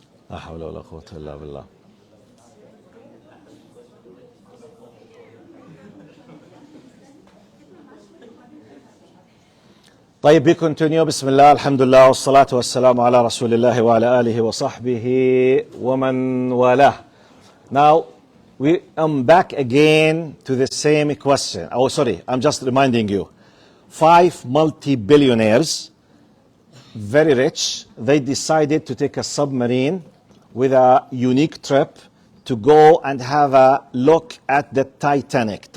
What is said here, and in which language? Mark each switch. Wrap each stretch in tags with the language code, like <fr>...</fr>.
<ar>لا حول ولا قوة إلا بالله.</ar> <en>طيب we continue.</en> <ar>بسم الله الحمد لله والصلاة والسلام على رسول الله وعلى آله وصحبه ومن والاه.</ar> <en>Now we am back again to the same question. Oh sorry, I'm just reminding you. 5 multi-billionaires, very rich, they decided to take a submarine with a unique trip to go and have a look at the Titanic.</en>